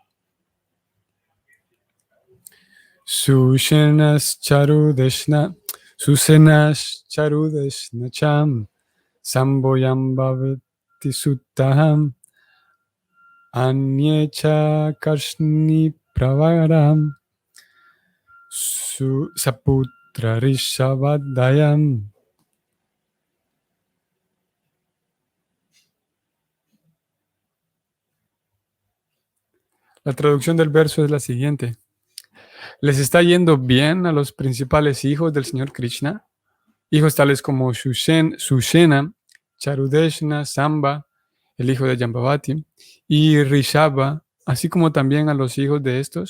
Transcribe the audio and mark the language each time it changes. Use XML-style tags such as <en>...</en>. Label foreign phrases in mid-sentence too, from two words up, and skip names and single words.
<sa>सुषेणश् चारुदेष्णश् च साम्बो जाम्बवती सुतः अन्ये च कार्ष्णि प्रवराः सपुत्रा ऋषभादयः.</sa> <es>La traducción del verso es la siguiente. ¿Les está yendo bien a los principales hijos del Señor Krishna? Hijos tales como Susena, Charudeshna, Samba, el hijo de Jambavati, y Rishabha, así como también a los hijos de estos.</es>